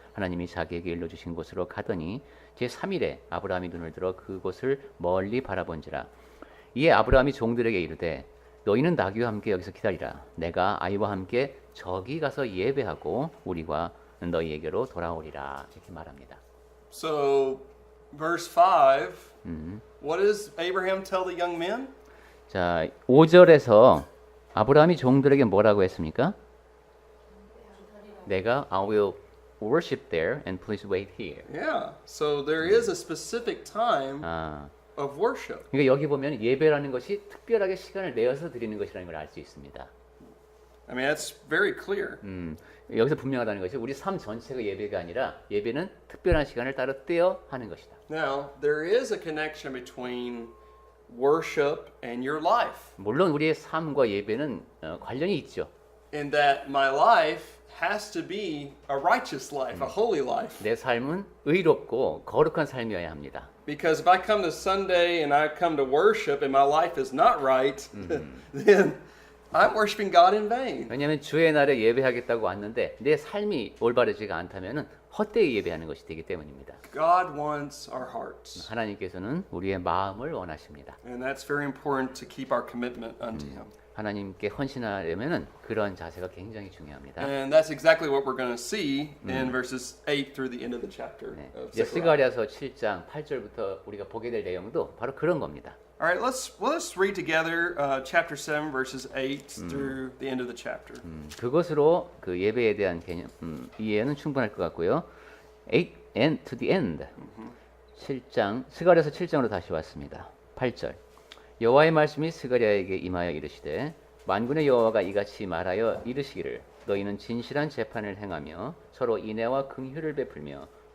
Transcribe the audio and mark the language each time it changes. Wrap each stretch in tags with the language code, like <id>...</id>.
<ko>하나님이 자기에게 일러주신 곳으로 가더니 제3일에 아브라함이 눈을 들어 그곳을 멀리 바라본지라. 이에 아브라함이 종들에게 이르되 너희는 나귀와 함께 여기서 기다리라. 내가 아이와 함께 저기 가서 예배하고 우리가 너희에게로 돌아오리라. 이렇게 말합니다.</ko> <en>So, verse 5, what does Abraham tell the young men?</en> <ko>자, 5절에서 아브라함이 종들에게 뭐라고 했습니까? 내가</ko> <en>I will worship there and please wait here. Yeah. So there is a specific time 아, of worship.</en> <ko>그러니까 여기 보면 예배라는 것이 특별하게 시간을 내어서 드리는 것이라는 걸 알 수 있습니다.</ko> <en>I mean, that's very clear.</en> <ko>여기서 분명하다는 것이 우리 삶 전체가 예배가 아니라 예배는 특별한 시간을 따로 떼어 하는 것이다.</ko> <en>Now, there is a connection between worship and your life,</en> <ko>물론 우리의 삶과 예배는 관련이 있죠.</ko> <en>in that my life has to be a righteous life, a holy life.</en> <ko>내 삶은 의롭고 거룩한 삶이어야 합니다.</ko> <en>Because if I come to Sunday and I come to worship and my life is not right, then I'm worshiping God in vain.</en> <ko>왜냐하면 주의 날에 예배하겠다고 왔는데 내 삶이 올바르지가 않다면 헛되이 예배하는 것이 되기 때문입니다.</ko> <en>God wants our hearts.</en> <ko>하나님께서는 우리의 마음을 원하십니다.</ko> <en>And that's very important to keep our commitment unto Him.</en> <ko>하나님께 헌신하려면은 그런 자세가 굉장히 중요합니다.</ko> <en>And that's exactly what we're going to see in verses 8 through the end of the chapter 네. of</en> <ko>이제</ko> <en>Zechariah.</en> <ko>스가랴서 7장 8절부터 우리가 보게 될 내용도 바로 그런 겁니다.</ko> <en>All right, let's read together chapter 7 verses 8 through the end of the chapter.</en> <ko>그것으로 그 예배에 대한 개념 이해는 충분할 것 같고요.</ko> <en>8 and to the end.</en> <ko>7장 스가랴서 7장으로 다시 왔습니다. 8절. 여호와의 말씀이 스가랴에게 임하여 이르시되 만군의 여호와가 이같이 말하여 이르시기를 너희는 진실한 재판을 행하며 서로 인애와 긍휼을 베풀며</ko>